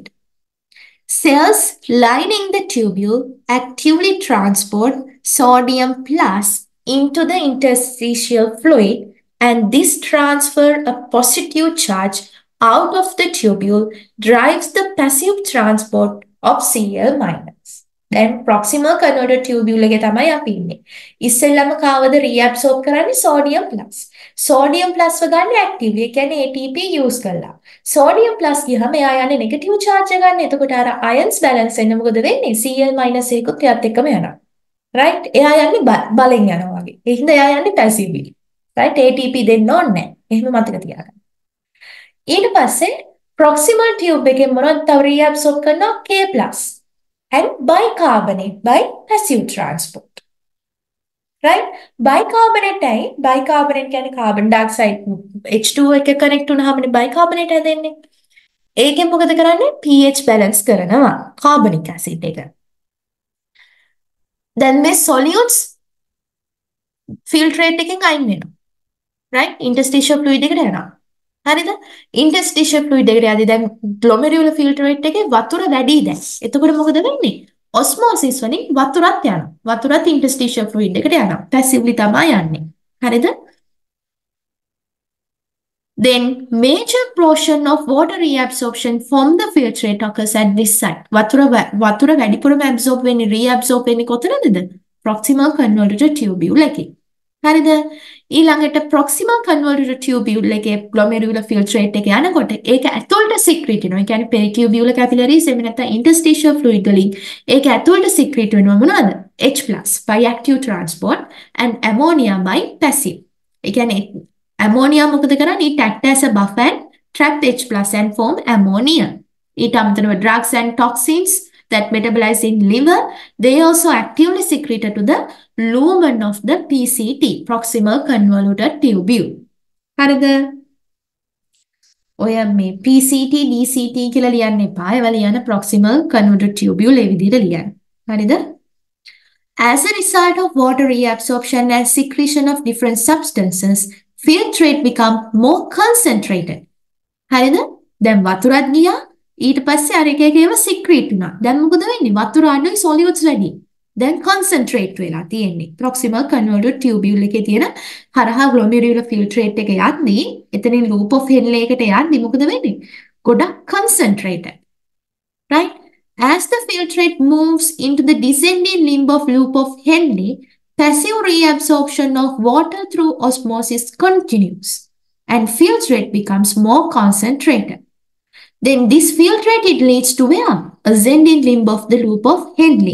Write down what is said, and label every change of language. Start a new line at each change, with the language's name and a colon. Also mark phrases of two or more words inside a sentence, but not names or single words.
English: Cells lining the tubule actively transport sodium+ into the interstitial fluid, and this transfer a positive charge out of the tubule drives the passive transport of Cl-.
Sinhala: දැන්
English: proximal converter tubule
Sinhala: එකේ තමයි අපි ඉන්නේ. ඉස්සෙල්ලම කාවද රීඇබ්සෝබ් කරන්නේ
English: sodium plus. sodium plus
Sinhala: ගන්න ඇක්ටිව්ලි. ඒ කියන්නේ ATP යූස් කරලා.
English: sodium plus
Sinhala: ගියහම එයා යන්නේ
English: negative charge
Sinhala: එක ගන්න. එතකොට අර
English: ions balance
Sinhala: වෙන්න මොකද වෙන්නේ? Cl- එකකුත් එයත් එක්කම යනවා. රයිට්? එයා යන්නේ බලෙන් යනවා වගේ. ඒ හින්දා එයා යන්නේ පැසිව්ලි. රයිට්? ATP දෙන්න ඕනේ නැහැ. එහෙම මතක තියාගන්න. ඊට පස්සේ
English: proximal tube
Sinhala: එකෙන් මොනවද තව රීඇබ්සෝබ් කරනවා?
English: K+ and bicarbonate by passive transport.
Sinhala: Right? Bicarbonate කියන්නේ
English: carbon dioxide H2
Sinhala: එක connect වුණාමනේ bicarbonate හැදෙන්නේ. ඒකෙන් මොකද කරන්නේ?
English: pH balance
Sinhala: කරනවා
English: carbonic acid
Sinhala: එක. දැන් මේ
English: solutes filtrate
Sinhala: එකෙන් අයින් වෙනවා. Right?
English: interstitial fluid
Sinhala: එකට යනවා. හරිද?
English: interstitial fluid
Sinhala: එකට යද්දී දැන්
English: glomerular filtrate
Sinhala: එකේ වතුර වැඩි දැන්. එතකොට මොකද වෙන්නේ? ඔස්මෝසිස් වලින් වතුරත් යනවා. වතුරත්
English: interstitial fluid
Sinhala: එකට යනවා. passively තමයි යන්නේ. හරිද?
English: Then major portion of water reabsorption from the filtrate occurs at this site.
Sinhala: වතුර වැඩිපුරම absorb වෙන්නේ reabsorb වෙන්නේ කොතනද?
English: proximal convoluted tubule
Sinhala: එකේ. හරිද? ඊළඟට
English: proximal convoluted tubule
Sinhala: එකේ
English: glomerular filtrate
Sinhala: එක යනකොට ඒක ඇතුළට secrete වෙනවා. ඒ කියන්නේ
English: peritubular capillaries
Sinhala: එහෙම නැත්නම්
English: interstitial fluid
Sinhala: වලින් ඒක ඇතුළට secrete වෙනවා මොනවද?
English: H+ by active transport and ammonia by passive.
Sinhala: ඒ කියන්නේ ammonia මොකද කරන්නේ?
English: It act as a buffer and trap H+ and form ammonia. ඊට අමතරව drugs and toxins that metabolize in liver, they also actively secreted to the lumen of the PCT, proximal convoluted tubule.
Sinhala: හරිද? ඔය මේ
English: PCT, DCT
Sinhala: කියලා ලියන්න එපා. ඒවා ලියන්න
English: proximal convoluted tubule
Sinhala: ඒ විදිහට ලියන්න. හරිද?
English: As a result of water reabsorption and secretion of different substances, filtrate become more concentrated.
Sinhala: හරිද? දැන් වතුරත් ගියා ඊට පස්සේ අර එක එක ඒවා සික්‍රීට් වුණා. දැන් මොකද වෙන්නේ? වතුර අඩුයි සොලියුට්ස් වැඩි. දැන් concentrate වෙලා තියෙන්නේ.
English: proximal convoluted tubule
Sinhala: එකේ තියෙන හරහා
English: glomerular filtrate
Sinhala: එක යද්දී එතනින්
English: loop of Henle
Sinhala: එකට යද්දී මොකද වෙන්නේ? ගොඩක් concentrated. Right?
English: As the filtrate moves into the descending limb of loop of Henle, passive reabsorption of water through osmosis continues and filtrate becomes more concentrated. Then this filtrate it leads to where? Ascending limb of the loop of Henle.